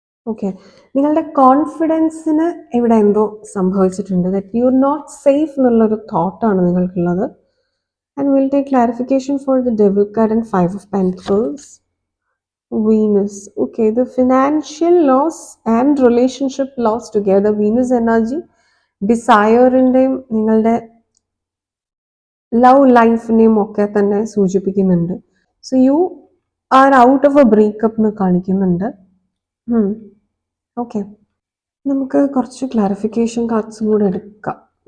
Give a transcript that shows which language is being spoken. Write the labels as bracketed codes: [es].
[ml] Okay, നിങ്ങളുടെ കോൺഫിഡൻസിന് ഇവിടെ എന്തോ സംഭവിച്ചിട്ടുണ്ട്. [en] that you are not safe [ml] എന്നുള്ളൊരു തോട്ടാണ് നിങ്ങൾക്കുള്ളത്. [en] And will take clarification for the devil card and 5 of Pentacles. Venus. Okay, the financial loss and relationship loss together. [ml] Venus energy ഡിസയറിൻ്റെയും നിങ്ങളുടെ love ലൈഫിനെയും ഒക്കെ തന്നെ സൂചിപ്പിക്കുന്നുണ്ട്. [en] so you are out of a breakup [ml] എന്ന് കാണിക്കുന്നുണ്ട്. Okay, നമുക്ക് കുറച്ച് clarification കാർഡ്സും കൂടെ എടുക്കാം.